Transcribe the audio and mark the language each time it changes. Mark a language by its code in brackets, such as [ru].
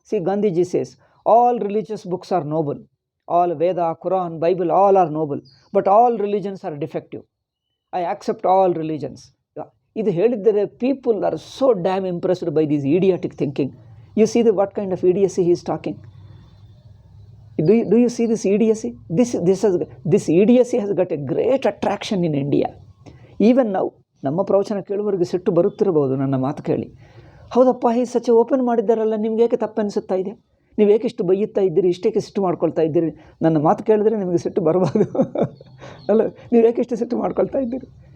[en] See, Gandhiji says all religious books are noble. All Veda, Quran, Bible, all are noble, but all religions are defective. I accept all religions. [kn] ಇದು ಹೇಳಿದ್ದರೆ [en] People are so damn impressed by this idiotic thinking. You see what kind of idiocy he is talking. Do you see this idiocy? This idiocy has got a great attraction in India. Even now, [kn] ನಮ್ಮ ಪ್ರವಚನ ಕೇಳುವವರಿಗೆ ಸಿಟ್ಟು ಬರುತ್ತಿರಬಹುದು ನನ್ನ ಮಾತು ಕೇಳಿ. ಹೌದಪ್ಪ, ಈ such open ಮಾಡಿದ್ದಾರಲ್ಲ, ನಿಮ್ಗೆ ಏಕೆ ತಪ್ಪನಿಸುತ್ತಾ ಇದೆ? ನೀವು ಏಕೆ ಇಷ್ಟು ಬೈಯುತ್ತಾ ಇದ್ದೀರಿ, ಇಷ್ಟೇಕೆ ಸಿಟ್ಟು ಮಾಡ್ಕೊಳ್ತಾ ಇದ್ದೀರಿ? ನನ್ನ ಮಾತು ಕೇಳಿದ್ರೆ ನಿಮಗೆ ಸಿಟ್ಟು ಬರಬಾರ್ದು ಅಲ್ಲ, ನೀವು ಏಕೆ ಇಷ್ಟು ಸಿಟ್ಟು ಮಾಡ್ಕೊಳ್ತಾ ಇದ್ದೀರಿ?